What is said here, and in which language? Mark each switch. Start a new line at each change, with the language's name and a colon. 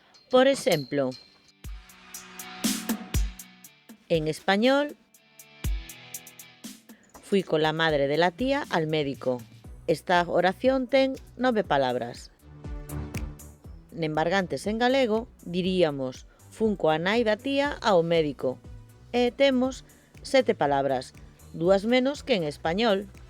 Galician: Por exemplo, en español,
Spanish: fui con la madre de la tía al médico.
Galician: Esta oración ten 9 palabras. Nembargantes en galego, diríamos fun coa nai da tía ao médico. E temos 7 palabras, 2 menos que en español.